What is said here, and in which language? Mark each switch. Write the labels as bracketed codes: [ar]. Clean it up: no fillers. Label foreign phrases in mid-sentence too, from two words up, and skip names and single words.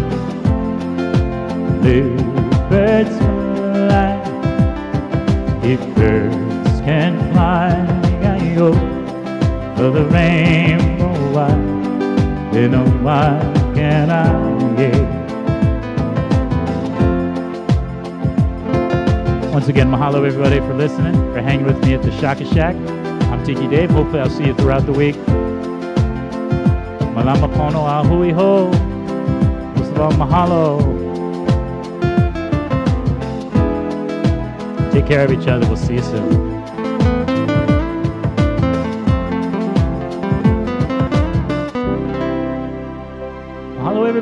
[en] Bluebirds fly, if birds can fly, I go for the rainbow. Why? You know why can't I get? Once again, mahalo everybody for listening, for hanging with me at the Shaka Shack. I'm Tiki Dave. Hopefully I'll see you throughout the week. [haw] Malama pono ahui ho. [en] Most of all, mahalo. Take care of each other. We'll see you soon. Mahalo everybody.